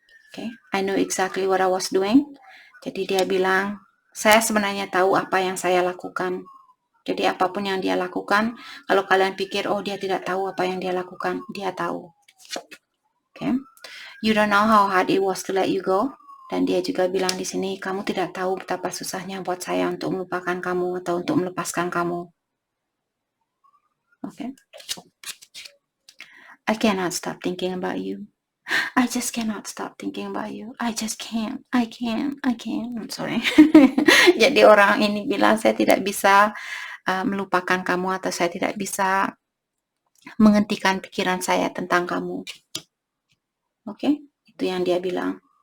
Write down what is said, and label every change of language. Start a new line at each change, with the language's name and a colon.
English: Okay, I know exactly what I was doing.
Indonesian: Jadi dia bilang, saya sebenarnya tahu apa yang saya lakukan. Jadi apapun yang dia lakukan, kalau kalian pikir, oh dia tidak tahu apa yang dia lakukan, dia tahu.
English: Okay. You don't know how hard it was to let you go.
Indonesian: Dan dia juga bilang di sini, kamu tidak tahu betapa susahnya buat saya untuk melupakan kamu atau untuk melepaskan kamu.
English: Okay. I cannot stop thinking about you. I just cannot stop thinking about you. I just can't. I can't. I'm sorry.
Indonesian: Jadi orang ini bilang, saya tidak bisa melupakan kamu atau saya tidak bisa menghentikan pikiran saya tentang kamu. Oke, itu yang dia bilang.